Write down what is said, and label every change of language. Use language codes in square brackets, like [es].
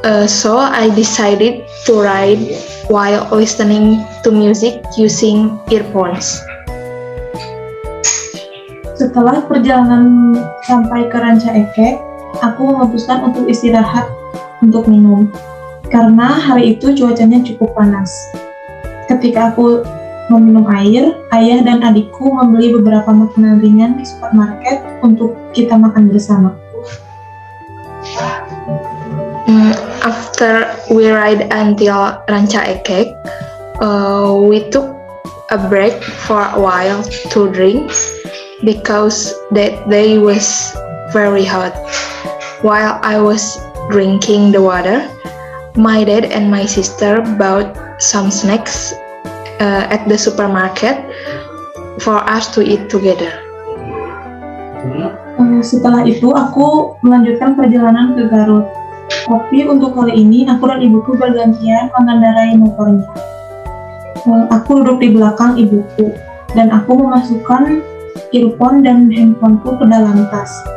[en] So I decided to ride while listening to music using earphones. [id] Setelah perjalanan sampai ke Ranca Ekek, aku memutuskan untuk istirahat untuk minum. Karena hari itu cuacanya cukup panas. Ketika aku meminum air, ayah dan adikku membeli beberapa makanan ringan di supermarket untuk kita makan bersama. [en] After we ride until Ranca Ekek, we took a break for a while to drink because that day was very hot. While I was drinking the water, my dad and my sister bought some snacks at the supermarket for us to eat together. [id] Setelah itu, aku melanjutkan perjalanan ke Garut. Tapi untuk kali ini, aku dan ibuku bergantian mengendarai motornya. Aku duduk di belakang ibuku, dan aku memasukkan earphone dan handphoneku ke dalam tas.